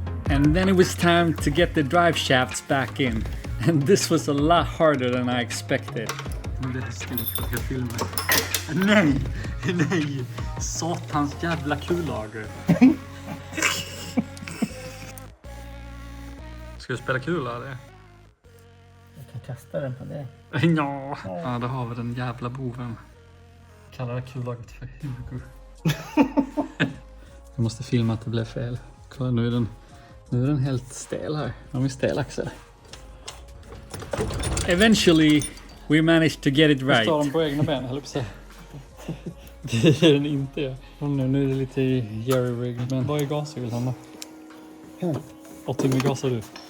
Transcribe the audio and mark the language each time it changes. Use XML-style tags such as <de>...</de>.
<en>And then it was time to get the drive shafts back in. And this was a lot harder than I expected.</en> <sv>Det är stort att jag filmar. Nej, nej. Satans jävla kullager. Ska du spela kula? Jag kan kasta den på dig. Ja, då har vi den jävla boven. Kallar det kullagret för Hugo. Jag måste filma att det blev fel. Kolla, nu är den helt stel här. De är stel, Axel.</sv> <en>Eventually we managed to get it right.</en> <sv>Står den på egna ben, höll på sig. Det är den inte. Ja. Nu är det lite jerry-rig. Men vad är gasregeln då? Och Timmie, gasar du?</sv>